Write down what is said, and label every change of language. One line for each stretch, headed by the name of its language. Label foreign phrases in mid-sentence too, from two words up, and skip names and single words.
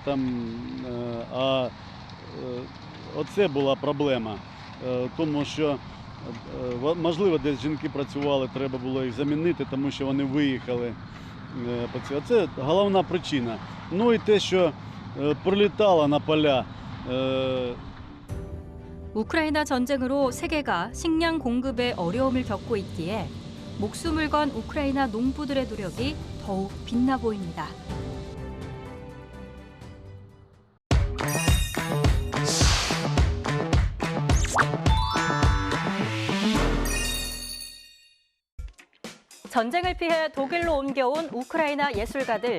Ukrainian: А оце була проблема, тому що, можливо, десь жінки працювали, треба було їх замінити, тому що вони виїхали. Це головна причина. Ну і те, що прилетало на поля.
Korean: 우크라이나 전쟁으로 세계가 식량 공급에 어려움을 겪고 있기에 목숨을 건 우크라이나 농부들의 노력이 더욱 빛나 보입니다. 전쟁을 피해 독일로 옮겨온 우크라이나 예술가들.